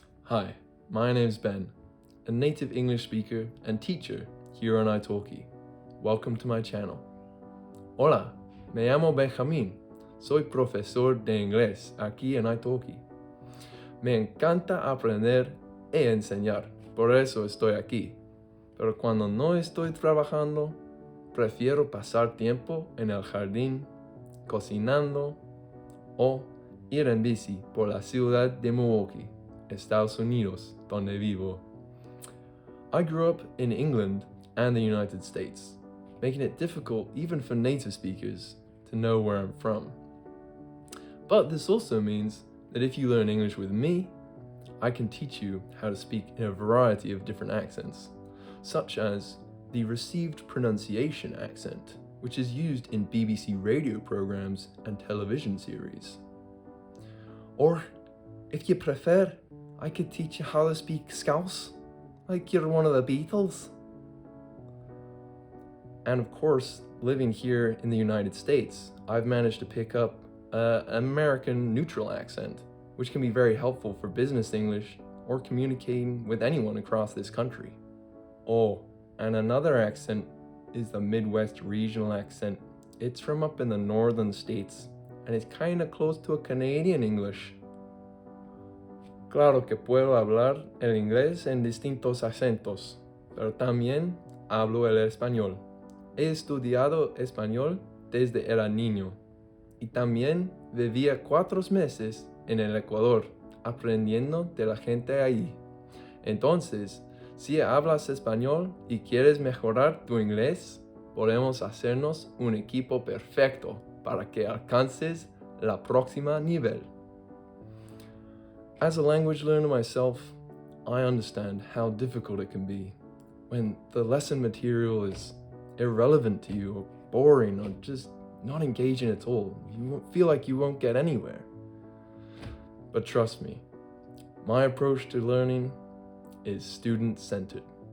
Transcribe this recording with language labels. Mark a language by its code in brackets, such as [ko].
[en] Hi, my name's Ben, a native English speaker and teacher here on italki. Welcome to my channel. [es] Hola, me llamo Benjamín. Soy profesor de inglés aquí en italki. Me encanta aprender e enseñar, por eso estoy aquí. Pero cuando no estoy trabajando, prefiero pasar tiempo en el jardín, cocinando o ir en bici por la ciudad de Milwaukee, Estados Unidos, donde vivo. [en] I grew up in England and the United States, making it difficult even for native speakers to know where I'm from. But this also means that if you learn English with me, I can teach you how to speak in a variety of different accents, such as the received pronunciation accent, which is used in BBC radio programs and television series. Or, if you prefer, I could teach you how to speak Scouse, like you're one of the Beatles. And of course, living here in the United States, I've managed to pick up an American neutral accent, which can be very helpful for business English or communicating with anyone across this country. Oh, and another accent is the Midwest regional accent. It's from up in the northern states, and it's kind of close to a Canadian English. [es] Claro que puedo hablar el inglés en distintos acentos, pero también hablo el español. He estudiado español desde era niño y también vivía 4 meses en el Ecuador aprendiendo de la gente ahí. Entonces, si hablas español y quieres mejorar tu inglés, podemos hacernos un equipo perfecto para que alcances la próxima nivel. [en] As a language learner myself, I understand how difficult it can be when the lesson material is irrelevant to you or boring or just not engaging at all. You feel like you won't get anywhere. But trust me, my approach to learning is student-centered.